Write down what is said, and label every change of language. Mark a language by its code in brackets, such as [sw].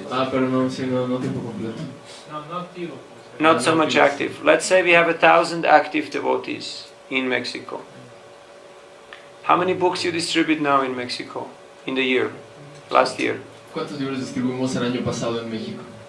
[es] Pero no, sí, no tiempo completo. No activo. [en] Not so much active. Let's say we have 1,000 active devotees in Mexico. How many books you distribute now in Mexico in the year, last year? [es] ¿Cuántos libros distribuimos el año pasado en México?